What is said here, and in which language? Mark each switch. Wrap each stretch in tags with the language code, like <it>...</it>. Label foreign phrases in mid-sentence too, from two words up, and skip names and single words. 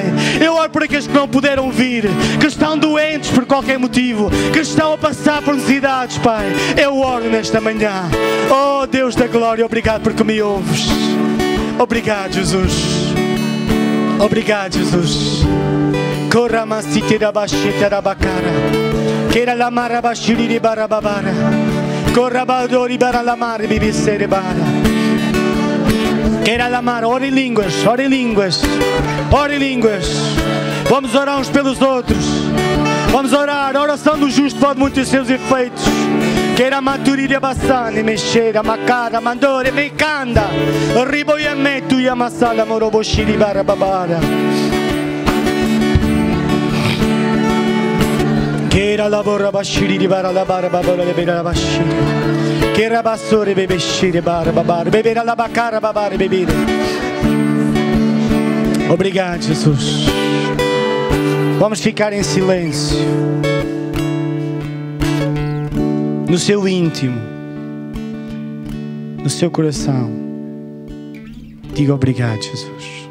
<pt>Eu oro por aqueles que não puderam vir, que estão doentes por qualquer motivo, que estão a passar por necessidades, Pai. Eu oro nesta manhã. Oh Deus da glória, obrigado porque me ouves. Obrigado, Jesus. Obrigado, Jesus. Corramasitira bashita rabacara. Kera la mara bashiri barabara. Corrabadori bara la mare bibisere bara. Kera la mara, ora em línguas, ora em línguas. Ora em línguas. Vamos orar uns pelos outros. Vamos orar. A oração do justo pode muito ter seus efeitos. Kera maturiria basani mexera macara mandore mecanda. Riboiametu yamasala moroboshiri barabara. Kera labora bashiri bara la bara babora le bera bashiri. Kera basore bebe shiri bara babara bebera la bacara babara bebida. Obrigado, Jesus. Vamos ficar em silêncio. No seu íntimo, no seu coração, diga obrigado, Jesus.</pt>